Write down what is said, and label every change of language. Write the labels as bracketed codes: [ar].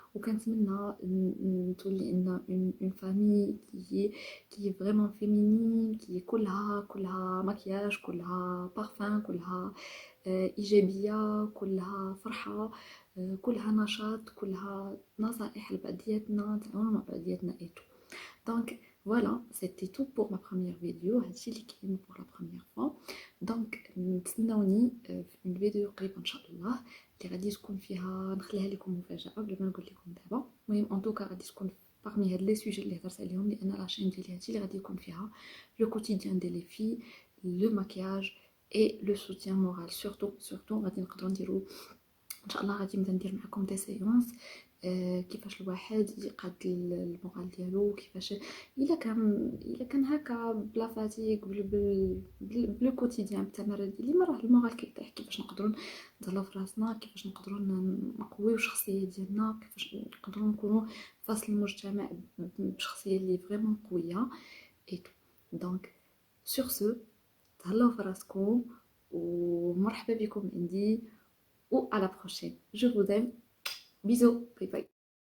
[ar] وكنتمنى تولي لنا اون فامي كي فريمون فيمينين، كي كلها مكياج، كلها بارفان، كلها ايجابيه، كلها فرحه، كلها نشاط، كلها نصائح لبعضياتنا، تعاونوا مع بعضياتنا ايتو. [fr] Donc voilà, c'était tout pour ma première vidéo. [ar] هادشي اللي كاين [fr] pour la première fois. [ar] Donc نتسناوني في une فيديو قريبة ان شاء الله، اللي غادي تكون فيها نخليها لكم مفاجأة بلا ما نقول لكم دابا. المهم ان توكا غادي تكون parmi هاد لي سوجي اللي هضرت عليهم، لان لاشين ديالي هادشي اللي غادي يكون فيها لو كوتيديان دي لي في، لو ماكياج اي لو سوتيان مورال. سورتو غادي نقدروا نديرو ان شاء الله. غادي نبدا ندير معكم دي سيونس كيفاش الواحد يقاد المورال ديالو، كيفاش الا كان هكا بلا فاتيك بلو كوتيديان بالتمارين اللي ما راه المورال كيطيح، كيفاش نقدروا نتهلاو في راسنا، كيفاش نقدروا نقويو الشخصيه ديالنا، كيفاش نقدروا نكونوا في وسط المجتمع بشخصيه اللي فريمون قويه اي تو. [fr] دونك سور سو، [ar] تهلاو في راسكم ومرحبا بكم عندي. [fr] Ou à la prochaine. Je vous aime. Bisous. Bye bye.